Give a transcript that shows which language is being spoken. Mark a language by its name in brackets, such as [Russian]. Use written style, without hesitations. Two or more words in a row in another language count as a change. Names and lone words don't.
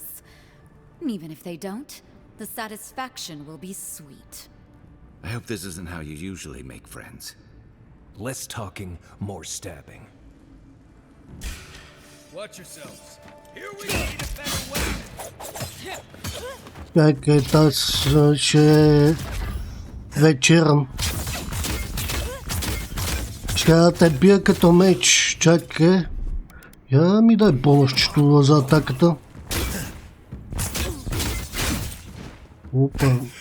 [English] Even if they don't, the satisfaction will be sweet. I hope this isn't how you usually make friends. Less talking, more stabbing. Watch yourselves. Here we need a better weapon. [Bulgarian] Чакай, аз ще вечерам. Ще те бия като меч. Чакай. Я ми дай помощчето за атаката. Опа.